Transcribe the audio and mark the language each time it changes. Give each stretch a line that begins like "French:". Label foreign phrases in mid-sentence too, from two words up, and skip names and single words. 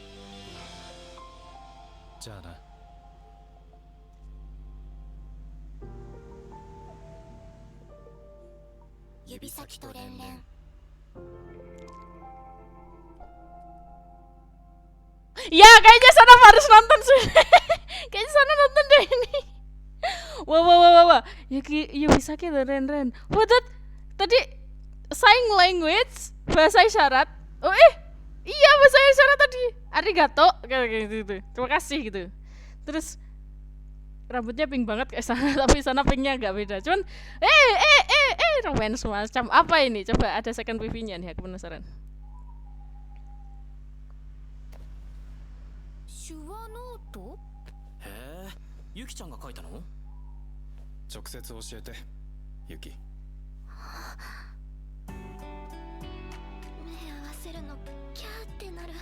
Japanese: じゃあな。指先と連々。
Indonesian: Ya, kayaknya Sana harus nonton sih. Kayaknya Sana nonton deh ini. Wah. Yubi Sakito Renren.
English: What that?
Indonesian: Tadi
English: sign language,
Indonesian: bahasa isyarat. Oh iya, bahasa isyarat tadi. Arigato kayak gitu. Terima kasih gitu. Terus rambutnya pink banget kayak Sana, tapi Sana pinknya agak beda. Cuman romance macam apa ini? Coba ada
English: second preview-
Indonesian: nya nih, aku penasaran.
Japanese: 手話ノート？へえ、ゆきちゃんが書いたの？直接教えて、ユキ。目合わせるのキャーってなる。